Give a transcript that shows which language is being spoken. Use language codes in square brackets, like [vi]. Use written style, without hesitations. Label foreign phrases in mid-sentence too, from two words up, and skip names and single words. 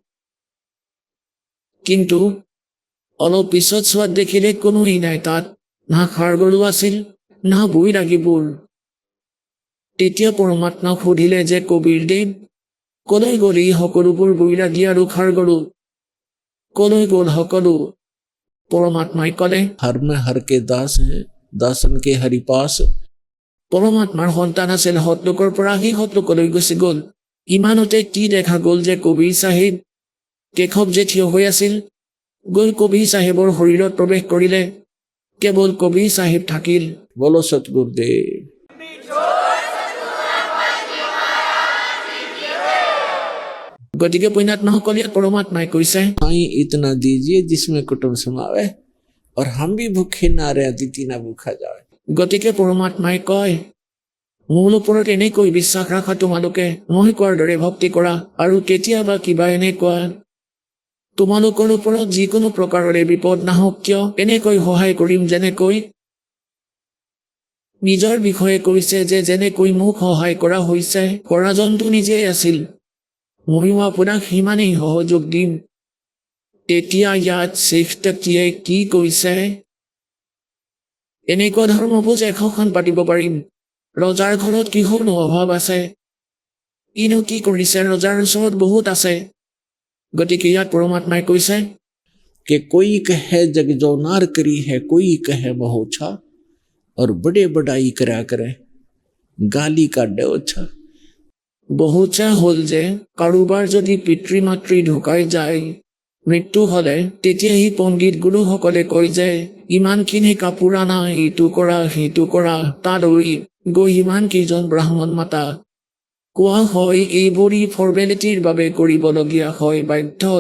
[as] কিন্তু অলপ পিছত চোৱাত দেখিলে কোনোৱেই নাই তাত, না ষাঁড় গৰু আছিল নাহবই লাগিব। তেতিয়া পৰমাত্মাক সুধিলে যে কবিৰদেৱ, কলৈ গ'ল এই সকলোবোৰ বৈৰাগী আৰু খাৰগৰু? কলৈ গ'ল সকলো? পৰমাত্মাই ক'লে, [hi] हर में हर के दास हैं, दासन के हरि पास। [as] পৰমাত্মাৰ সন্তান আছিল সতলোকৰ পৰা সি সতলোকলৈ গুচি গ'ল। ইমানতে কি দেখা গ'ল যে কবিৰ চাহেব কেশৱ যে থিয় হৈ আছিল, গৈ কবিৰ চাহেবৰ শৰীৰত প্ৰৱেশ কৰিলে। কেৱল কবিৰ চাহেব থাকিল। [hi] बोलो सतगुरुदेव। [as] গতিকে পুণ্যাত্মাসকল ইয়াত পৰমাত্মাই কৈছে, [hi] साईं इतना दीजिए जिसमें कुटुंब समावे और हम भी भूखे ना रहे, अतिथि ना भूखा जाए। [as] গতিকে পৰমাত্মাই কয়, মোৰ ওপৰত এনেকৈ বিশ্বাস ৰাখা তোমালোকে, মই কোৱাৰ দৰে ভক্তি কৰা, আৰু কেতিয়াবা কিবা এনেকুৱা তোমালোকৰ ওপৰত যিকোনো প্ৰকাৰৰে বিপদ নাহক কিয় এনেকৈ সহায় কৰিম। যেনেকৈ নিজৰ বিষয়ে কৈছে যে যেনেকৈ মোক সহায় কৰা হৈছে, কৰাজনটো নিজেই আছিল, ময়ো আপোনাক সিমানেই সহযোগ দিম। তেতিয়া ইয়াত শ্ৰেষ্ঠটিয়ে কি কৈছে, এনেকুৱা ধৰ্মভোজ এশখন পাতিব পাৰিম। ৰজাৰ ঘৰত কিহৰনো অভাৱ আছে? কিনো কি কৰিছে, ৰজাৰ ওচৰত বহুত আছে। গতিকে ইয়াত পৰমাত্মাই কৈছে, [hi] कि कोई कहे जग जोनार करी है, कोई कहे महोछा, और बड़े बड़ाई करा करे, गाली काटे ओछा। [as] বহুচা হ'ল যে কাৰোবাৰ যদি পিতৃ মাতৃ ঢুকাই যায়, মৃত্যু হ'লে, তেতিয়া সি পণ্ডিত গুৰুসকলে কয় যে ইমানখিনি কাপোৰ আনা, ইটো কৰা সিটো কৰা, তালৈ গৈ ইমানকেইজন ব্ৰাহ্মণ মাতা। কোৱা হয় এইবোৰী ফৰ্মেলিটিৰ বাবে কৰিবলগীয়া হয় বাধ্যত।